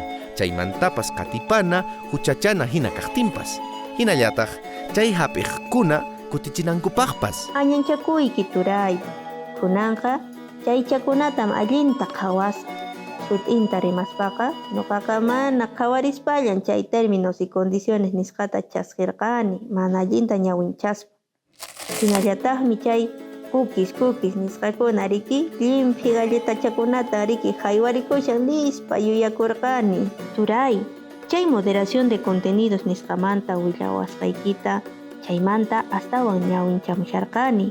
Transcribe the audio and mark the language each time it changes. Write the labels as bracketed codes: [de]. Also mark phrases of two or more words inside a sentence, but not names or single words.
[qu] Chaymantapas katipana, huchachana hina kaqtinpas. Hinallataq, chay hap'iqkuna kutichinankupaqpas. Añanchakuyki turay. Kunanqa, chay chakunatam allinta qhawasqa. Sut'inta rimaspaqa, nuqaqa mana qhawarispallan chay [es] términos y condiciones [qu] nisqata chasqirqani, mana allinta ñawinchaspa. Hinallataqmi chay cookies nisqakuna riki limpi galletachakunata riki haywarikushan nispa yuyakurqani. Turay, chay [es] moderación de contenidos [qu] nisqamanta willawasqaykita chaymanta astawan ñawinchamusharqani.